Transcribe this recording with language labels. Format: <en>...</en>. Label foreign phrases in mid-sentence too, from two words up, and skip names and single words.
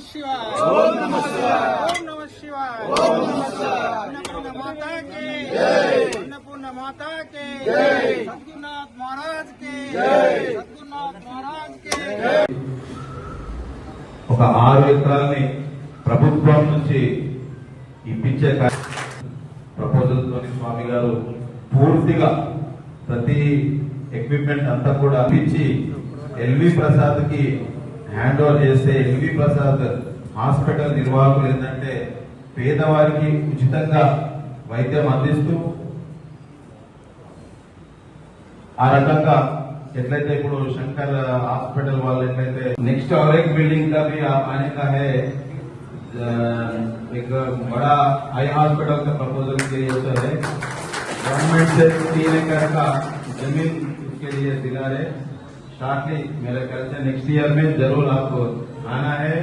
<hi>शिवाय ओम नमः शिवाय ओम नमः शिवाय ओम नमः शिवाय अन्नपूर्णा माता की जय अन्नपूर्णा माता की जय सद्गुरुनाथ महाराज की जय सद्गुरुनाथ महाराज की जय</hi> <te>ఒక 6 ఎకరాల్ని ప్రభుత్వం నుంచి ఇప్పించే ప్రపోజల్ తోని స్వామి గారు పూర్తిగా ప్రతి ఎక్విప్మెంట్ అంతా కూడా ఇచ్చి ఎల్వి ప్రసాద్ కి</te> <en>hand over</en> <te>చేస్తే ఎల్వి ప్రసాద్ హాస్పిటల్ నిర్వాహకులు ఏంటంటే పేదవారికి ఉచితంగా వైద్యం అందిస్తూ ఆ రకంగా ఎట్లయితే ఇప్పుడు శంకర్ హాస్పిటల్ వాళ్ళు ఎట్లయితే నెక్స్ట్</te> <hi>और एक बिल्डिंग का भी आने का है एक बड़ा</hi> <en>eye hospital</en> <hi>का प्रपोजल के लिए है गवर्नमेंट से 3 एकड़ का जमीन उसके लिए दिला रहे शॉर्टली मेरे ख्याल से</hi> <en>next year</en> <hi>में जरूर आपको आना है।</hi>